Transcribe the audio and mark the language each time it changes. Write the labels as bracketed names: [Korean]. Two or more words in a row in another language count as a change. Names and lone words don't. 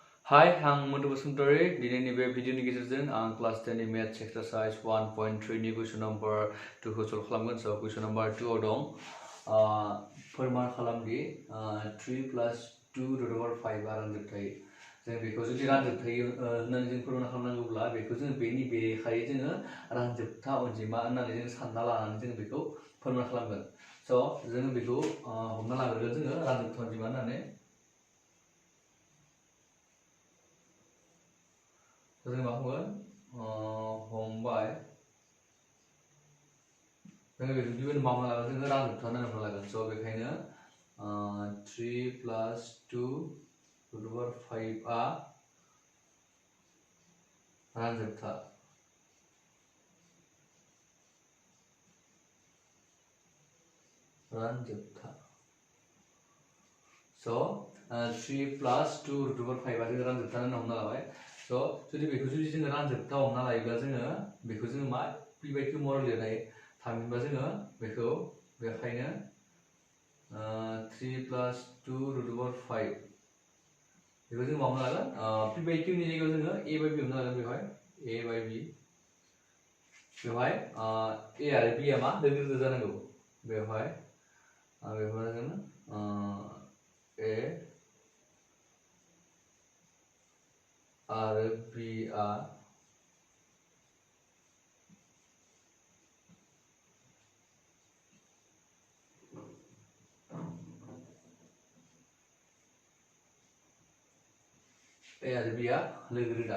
[Bodo] Hi, आं मधु बसुमतारी दिनैनि बे भिडिअनि गेजेरजों आं क्लास 10 नि [English] maths exercise [Bodo] 1.3 नि [English] question number [Bodo] 2 खौ सल्व खालामगोन। स' क्वेश्चन नम्बर 2 आव दं फोरमान खालामदि [English] 3 plus 2 root over 5 [Bodo] आ रानजोबथाय। जों बेखौ जुदि रानजोबथाय होननानै जों फोरमान खालामनांगौब्ला बेखौ जों बेनि बेरेखायै जोङो रानजोबथा अनजिमा होननानै जों सानना लानानै जों बेखौ फोरमान खालामगोन। स' जों बेखौ हमना लाग्रोगोन जोङो रानजोबथा अनजिमा होननानै। जों मा बुंगोन हमबाय जोङो बेखौ गिबियावनो मा लागोन जोङो रानजोबथा होननानै हमना लागोन। स' बेखायनो [English] 3 plus 2 root over 5 [Bodo] आ रानजोबथा। स' [English] 3 plus 2 root over 5 [Bodo] आ जोङो रानजोबथा होननानै हमना लाबाय। स' जुदि जोङो रानजोबथा हमना लायोब्ला जोङो बेखौ जोङो मा [English] p by q [Bodo] महरै लिरनाय थामहिनबा जोङो बेखौ बेखायनो [English] 3 plus 2 root over 5 [Bodo] बेखौ जों मा हमना लागोन [English] p by q [Bodo] नि जायगायाव जोङो [English] a by b [Bodo] हमना लागोन। बेवहाय [English] a by b [Bodo] बेवहाय a आरो b आ मा लोगो लोगो जानांगौ। बेवहाय लागोन a आरो b आ लोगो रोदा।